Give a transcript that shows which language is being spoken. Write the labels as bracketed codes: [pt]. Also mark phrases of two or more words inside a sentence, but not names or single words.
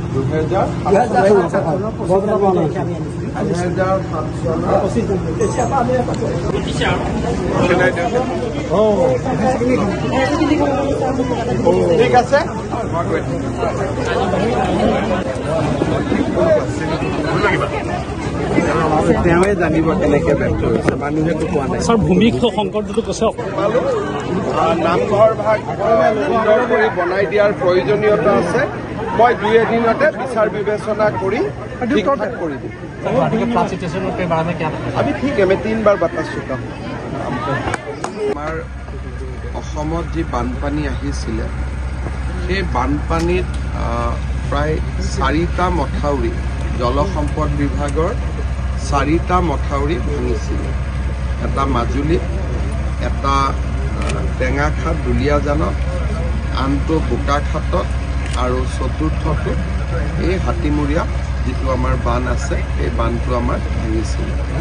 [as] 2007 ঠিক আছে তেওঁৱে জানিব কেনেকে ব্যক্ত হৈছে মানুহেতো কোৱা নাই ছাৰ ভূমি সংকটটো কৈছে নামঘৰ ভাগ সুন্দৰ কৰি বনাই দিয়াৰ প্ৰয়োজনীয়তা আছে মই 2 এদিনতে বিচাৰ বিবেচনা কৰি ঠিক ঠাক কৰি দিম [hi] अभी ठीक है मैं 3 बार बता चुका हूँ [as] আমাৰ অসমত যি বানপানী আহিছিলে সেই বানপানীত প্ৰায় 4টা মথাউৰি জলসম্পদ বিভাগৰ 4টা মথাউৰি ভাঙিছিলে। এটা মাজুলীত, এটা টেঙাখাট দুলীয়াজানত, আনটো বোকাখাটত আৰু চতুৰ্থটো এই হাতীমূৰীয়া যিটো আমাৰ বান আছে সেই বানটো আমাৰ ভাঙিছিলে।